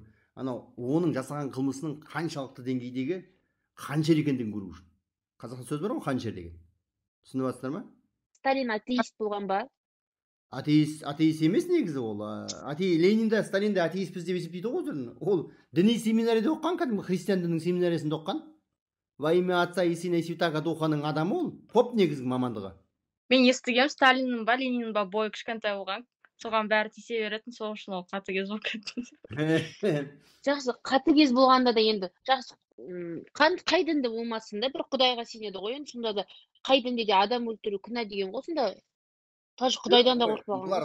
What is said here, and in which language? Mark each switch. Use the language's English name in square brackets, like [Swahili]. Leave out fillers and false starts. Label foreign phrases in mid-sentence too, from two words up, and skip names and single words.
[Kazakh] Анау оның жасаған қылмысының қаншалықты деңгейдегі қаншер екендігін көру үшін. Қазақша сөз бар ғой, қаншер деген. Түсініп жатсыздар ма? Сталин атеист болған ба? Атеист емес негізі ол. Ленин де, Сталин де атеистпіз деп есептейді ғой өздерін. Ол діни семинарияда оқыған, кәдімгі христиан дінінің семинариясында оқыған. [Russian] Во имя Отца и Сына и Святаго [Kazakh] Духаның адамы ол. Поп негізгі мамандығы. Мен естігем, Сталиннің ба, Лениннің ба бойы кішкентай болған. Соған бәрі тисе беретін, сол үшін ол қатыгез болып кетті. Жақсы, қатыгез болғанда да енді жақсы қай дінде болмасын да бір Құдайға сенеді ғой, енді сонда да қай дінде де адам өлтіру күнә деген ғой, сонда даже Құдайдан да қорықпаған.